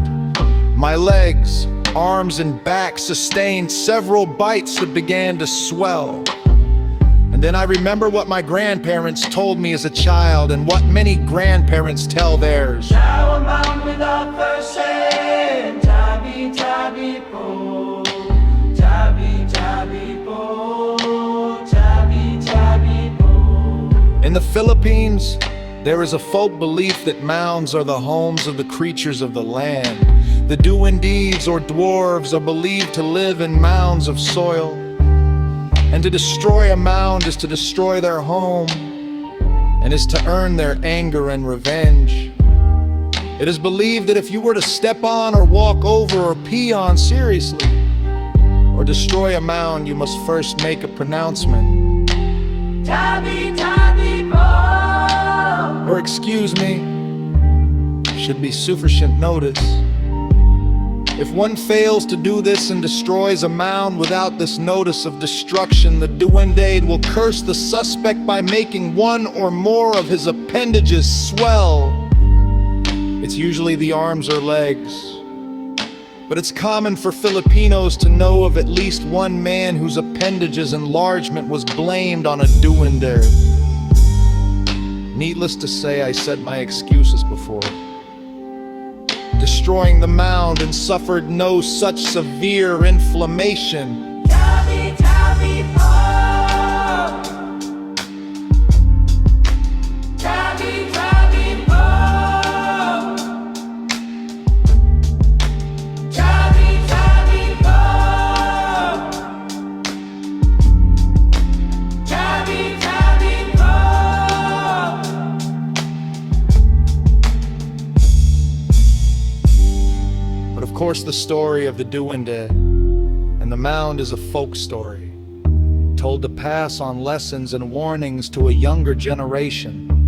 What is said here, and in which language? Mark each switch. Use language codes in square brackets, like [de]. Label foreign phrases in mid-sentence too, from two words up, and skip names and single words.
[en] My legs, arms, and back sustained several bites that began to swell. And then I remember what my grandparents told me as a child, and what many grandparents tell theirs. Shower mound without first hand, [tl] tabi-tabi po, tabi-tabi po, tabi-tabi po. [en] In the Philippines, there is a folk belief that mounds are the homes of the creatures of the land. The duendes or dwarves are believed to live in mounds of soil. And to destroy a mound is to destroy their home, and is to earn their anger and revenge. It is believed that if you were to step on or walk over or pee on seriously, or destroy a mound, you must first make a pronouncement. [tl] Tabi-tabi po. [en] Or excuse me, should be sufficient notice. If one fails to do this and destroys a mound without this notice of destruction, the duende will curse the suspect by making one or more of his appendages swell. It's usually the arms or legs. But it's common for Filipinos to know of at least one man whose appendages enlargement was blamed on a duende. Needless to say, I said my excuses before destroying the mound and suffered no such severe inflammation. [tl] Tabi-tabi po, tabi-tabi po, tabi-tabi po, tabi-tabi po. [en] But of course the story of the duende and the mound is a folk story, told to pass on lessons and warnings to a younger generation.